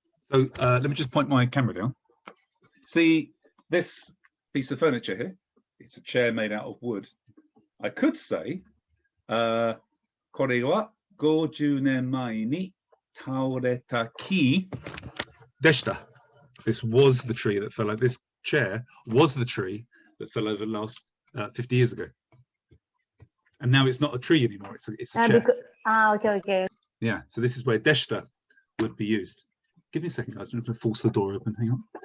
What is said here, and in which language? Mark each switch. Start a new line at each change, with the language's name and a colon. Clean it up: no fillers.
English: So let me just point my camera down. See this piece of furniture here? It's a chair made out of wood.
Japanese: I could say, これは50年前に倒れた木でした.
English: This was the tree that fell over. This chair was the tree that fell over last 50 years ago. And now it's not a tree anymore. It's a chair. Okay. Yeah. So this is where deshta would be used. Give me a second, guys. I'm going to force the door open. Hang on.